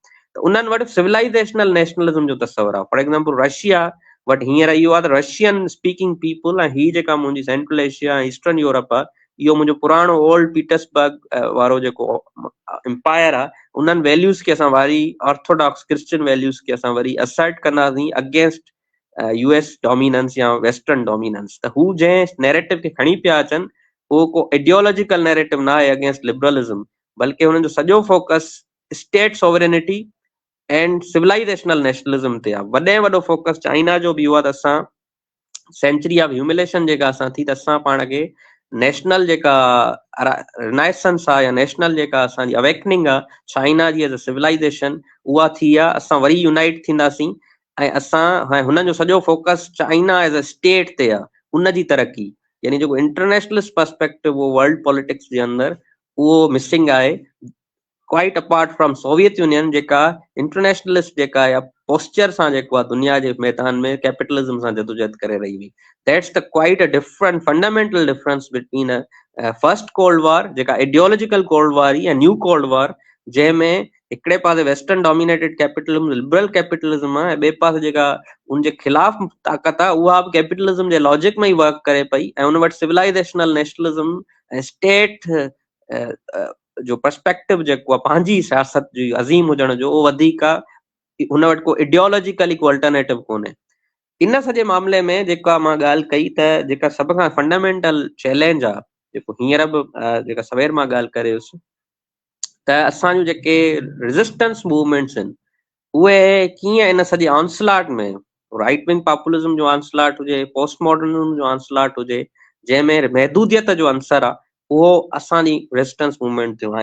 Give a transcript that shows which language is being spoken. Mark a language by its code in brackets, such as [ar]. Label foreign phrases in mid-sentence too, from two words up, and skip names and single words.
[sd] त उन्हनि वटि [en] civilizational nationalism [sd] जो तस्वर आहे। [en] for example [sd] रशिया वटि हींअर इहो आहे त [en] Russian speaking people [sd] ऐं ही जेका मुंहिंजी सेंट्रल एशिया ऐं ईस्टर्न यूरोप आहे, इहो मुंहिंजो पुराणो ओल्ड पीटर्सबर्ग वारो जेको एम्पायर आहे, उन्हनि वैल्यूज़ खे असां वरी [en] Orthodox Christian values [sd] खे असां वरी असर्ट कंदासीं [en] against US dominance [sd] या [en] Western dominance. [sd] त हू जंहिं नैरेटिव खे खणी पिया अचनि उहो को [en] ideological narrative [sd] न आहे [en] against liberalism, [sd] बल्कि हुननि जो सॼो फोकस [en] state sovereignty and civilizational nationalism [sd] ते आहे। वॾे में वॾो फोकस चाइना जो बि इहो आहे त असां [en] century of humiliation [sd] जेका असां थी, त असां पाण खे नेशनल जेका रिनाइसेंस आहे या नेशनल जेका असांजी अवेकनिंग आहे चाइना जी [en] as a civilization, [sd] उहा थी आहे। असां वरी यूनाइट थींदासीं ऐं असां हुननि जो सॼो फोकस [en] China as a state [sd] ते आहे, उनजी तरक़ी। यानी जेको [en] internationalist perspective [sd] उहो [en] world politics [sd] जे अंदरि उहो मिसिंग आहे। [en] quite apart from Soviet Union [sd] जेका इंटरनेशनलिस्ट जेका या पोस्चर सां जेको आहे दुनिया जे मैदान में कैपिटलिज्म सां जदोजहद करे रही हुई. [en] That's the quite a different fundamental difference between first cold war [sd] जेका [en] ideological cold war [sd] ऐं [en] new cold war [sd] जंहिंमें हिकिड़े पासे [en] Western dominated capitalism liberal capitalism [sd] आहे ऐं ॿिए पासे जेका उनजे खिलाफ़ ताक़त आहे उहा बि कैपिटलिज्म जे लॉजिक में ई वर्क करे पई ऐं उन वटि [en] civilizational nationalism [sd] ऐं स्टेट जो पर्सपेक्टिव जेको आहे पंहिंजी सियासत जी अज़ीम हुजण जो उहो वधीक आहे. हुन वटि को आइडियोलॉजिकली को अल्टरनेटिव कोन्हे. इन सॼे मामले में जेका मां ॻाल्हि कई त जेका सभ खां [en] fundamental challenge [sd] आहे जेको हींअर बि जेका सवेर मां ॻाल्हि करे हुयुसि त असांजूं जेके [en] resistance movements [sd] आहिनि उहे कीअं इन सॼे ऑनस्लाट में [en] right wing populism [sd] जो ऑनस्लाट हुजे [en] post modernism [sd] जो ऑनस्लाट हुजे जंहिंमें महदूदियत जो अंसर आहे उहो असांजी [en] resistance movement [sd] थियो आहे.